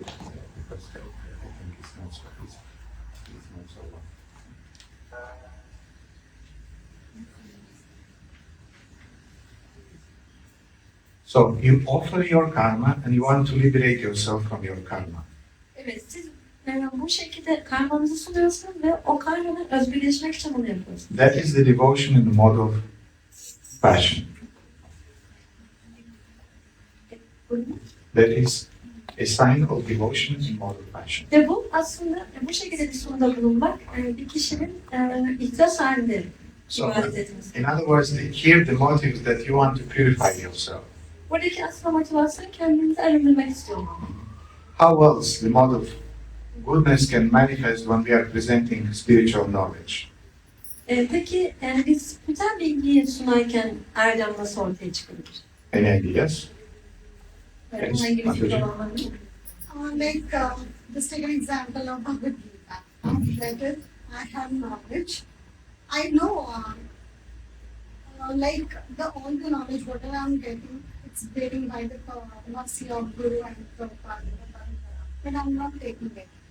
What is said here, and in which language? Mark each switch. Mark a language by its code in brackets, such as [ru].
[en] Because I think it's not so easy. It's not so long. So you offer your karma and you want to liberate yourself from your karma. [tr] Evet, siz bu şekilde karmanızı sunuyorsunuz ve o karmanın özgürleşmek için bunu yapıyorsunuz. [en] That is the devotion in the mode of passion. That is a sign of devotion in mode of passion. [tr] Ve bu aslında bu şekilde bir sunumda bulunmak bir kişinin ihtiras halinde [en] So, [tr] ibadet etmesi. [en] in other words, here the motive is that you want to purify yourself. [tr] Buradaki aslında motivasyon kendinizi arındırmak istiyorum. [en] How else the mode of goodness can manifest when we are presenting spiritual knowledge? [tr] Peki biz spiritüel bilgiyi sunarken erdem nasıl ortaya çıkabilir? [en] Any ideas? [tr] Bununla ilgili fikir olanlar mı? [en] Just take an example of Bhagavad Gita. I've read it, I have knowledge. I know, all the knowledge, whatever I'm getting, it's being by the mercy of Guru and Prabhupada, but I'm not taking it.